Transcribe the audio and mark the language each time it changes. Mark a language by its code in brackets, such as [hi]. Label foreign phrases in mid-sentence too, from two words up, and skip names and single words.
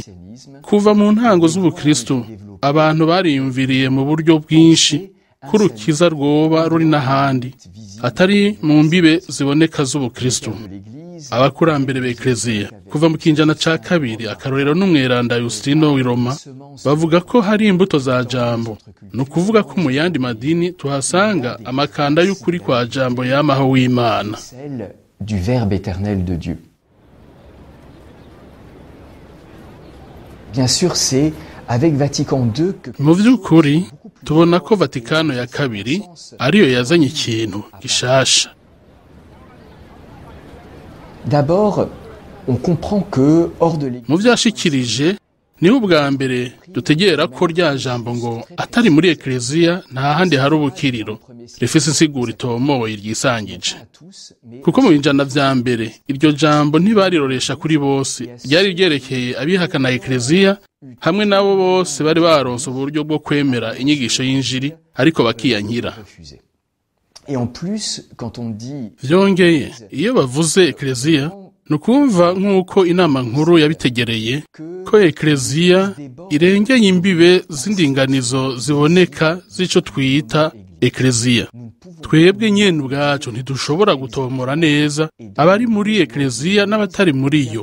[rn] Kuva mu ntango z'ubukristo abantu bariyumviriye mu buryo bwinshi kurukiza rwoba ruri n'ahandi atari mu mbibe ziboneka z'ubukristo. Abakurambere b'ekleziya kuva mu kinjana ca kabiri akarorero n'umweranda Justino w'i Roma bavuga ko hari imbuto za jambo, no kuvuga ko mu yandi madini tuhasanga amakanda y'ukuri kwa jambo yamaho w'Imana, [fr] du verbe éternel de Dieu. Bien sûr, c'est avec Vatican II que... [rn] Mu vy'ukuri tubona ko Vatikano ya kabiri ariyo yazanye ikintu gishasha. [fr] D'abord, on comprend que hors de l'Église... [rn] Mu vyashikirije niho ubwa mbere dutegera ko rya jambo ngo atari muri ekleziya nta handi hari ubukiriro rifise insiguro itomoye ryisangije. Kuko mu binjana vya mbere iryo jambo ntibariroresha kuri bose, ryari ryerekeye abihakana ekleziya hamwe nabo bose bari baronse uburyo bwo kwemera inyigisho y'injiri ariko bakiyankira. [fr] Et en plus, quand on dit... [rn] Vyongeye iyo bavuze ekleziya nukumva nk'uko inama nkuru yabitegereye ko ekleziya irengeye imbibe z'indinganizo ziboneka z'ico twita ekleziya. Twebwe nyene ubwacu ntidushobora gutomora neza abari muri ekleziya n'abatari muri yo.